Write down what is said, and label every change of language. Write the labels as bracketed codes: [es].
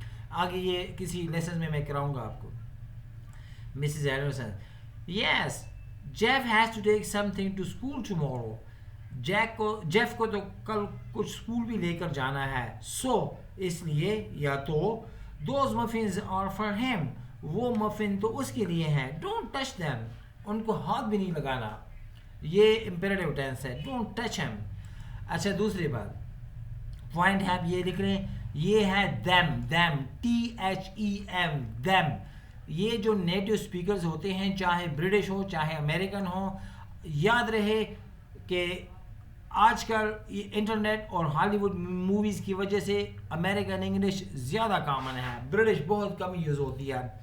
[ur] آگے یہ کسی لیسن میں کراؤں گا آپ کو. [en] Mrs Anderson, Yes, Jeff has to take something to school tomorrow. [ur] Jeff کو تو کل کچھ اسکول بھی لے کر جانا ہے. [en] So, [ur] اس لیے یا تو [en] those muffins are for him. [ur] وہ مفن تو اس کے لیے ہیں. [en] Don't touch them. [ur] ان کو ہاتھ بھی نہیں لگانا. یہ imperative tense ہے. [en] Don't touch him. [ur] اچھا, دوسری بات, پوائنٹ ہے, آپ یہ لکھ رہے ہیں, یہ ہے them, THEM, them. یہ جو نیٹو اسپیکرز ہوتے ہیں, چاہے برٹش ہو چاہے امریکن ہو, یاد رہے کہ آج کل انٹرنیٹ اور ہالی ووڈ موویز کی وجہ سے امریکن انگلش زیادہ کامن ہے, برٹش بہت کم یوز ہوتی ہے.